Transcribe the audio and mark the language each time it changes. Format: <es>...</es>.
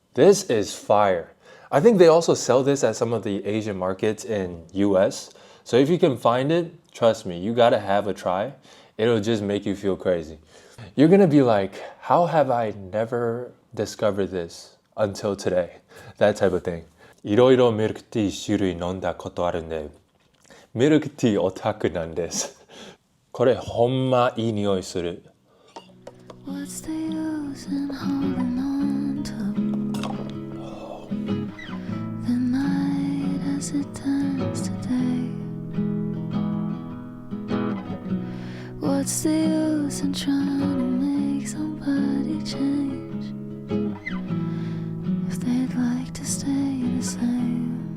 <en>This is fire. I think they also sell this at some of the Asian markets in US. So if you can find it, trust me, you gotta have a try. It'll just make you feel crazy. You're gonna be like, how have I never discovered this until today? That type of thing.</en> <ja>いろいろミルクティー種類飲んだことあるんで、ミルクティーオタクなんです。これほんまいい匂いする。</ja> <en>What's the use in holding on to the night as it turns to day? What's the use in trying to make somebody change if they'd like to stay the same?</en>